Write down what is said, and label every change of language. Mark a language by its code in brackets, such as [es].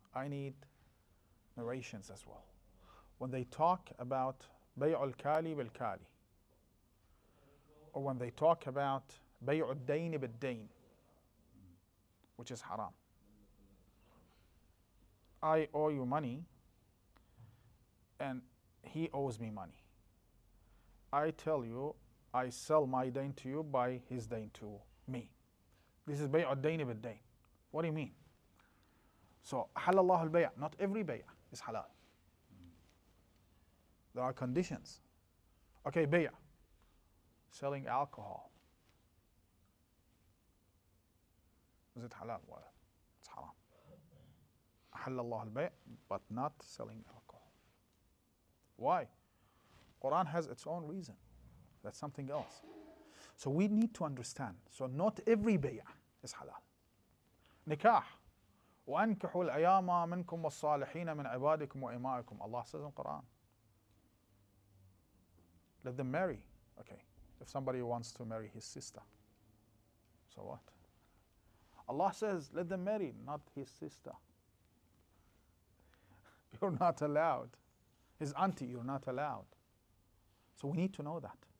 [en] I need narrations as well. When they talk about [ar] بيع الكالي بالكالي, [en] or when they talk about [ar] بيع الدين بالدين, [en] which is haram. I owe you money and he owes me money. I tell you, I sell my dain to you, buy his dain to me. This is [ar] بيع الدين بالدين. [en] What do you mean? So, [ar] حل الله البيع. [en] Not every بيع is halal. There are conditions. Okay, بيع. Selling alcohol. Is it halal? Well, it's haram. [ar] أحل الله البيع, [en] but not selling alcohol. Why? Quran has its own reason. That's something else. So we need to understand. So not every بيع is halal. Nikah. [ar] وأنكحوا الأيام منكم والصالحين من عبادكم وإمائكم. [en] Allah says in Quran. Let them marry. Okay. If somebody wants to marry his sister, so what? Allah says, let them marry, not his sister. You're not allowed. His auntie, you're not allowed. So we need to know that.